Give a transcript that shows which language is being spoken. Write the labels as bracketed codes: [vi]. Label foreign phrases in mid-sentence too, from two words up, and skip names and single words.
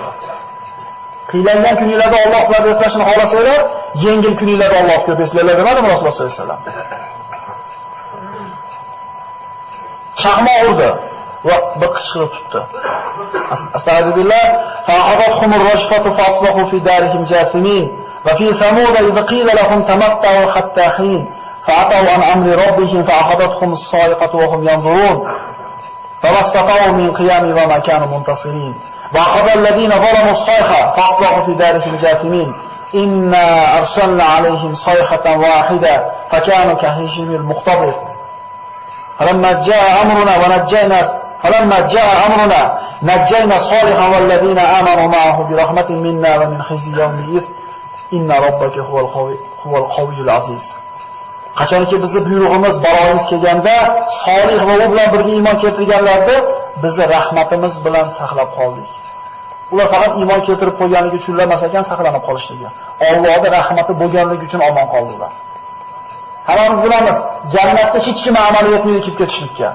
[uz] Qiylangan kuninglarda Alloh sizlarni eslashini xohlasanglar, yengil kuninglarda Alloh ko'p eslaylar demadimi Rasululloh [ar] صلى الله عليه وسلم? [uz] Chaqma urdi va bir qichqirib tutdi. [ar] أستغفر الله، فأخذتهم الرجفة فأصبحوا في دارهم جاثمين وفي ثمود إذ قيل لهم تمتعوا حتى حين فعتوا عن أمر ربهم فأخذتهم الصاعقة وهم ينظرون فما استطاعوا من قيام وما كانوا منتصرين وأخذ الذين ظلموا الصيحة فأصبحوا في دارهم جاثمين إنا أرسلنا عليهم صيحة واحدة فكانوا كهشيم المحتظر فلما جاء أمرنا نجينا صالحا والذين آمنوا معه برحمة منا ومن خزي يومئذ إن ربك هو القوي العزيز. [uz] Qachonki bizni buyrug'imiz baloimiz kelganda Solih va u bilan birga iymon keltirganlarni bizni rahmatimiz bilan saqlab qoldik. Ular faqat iymon keltirib qo'yganligi uchun emas ekan saqlanib qolishligi. Allohning rahmati bo'lganligi uchun omon qoldilar. Hammamiz bilamiz, jannatga hech kim amali yetmaydi kelib ketishlikka.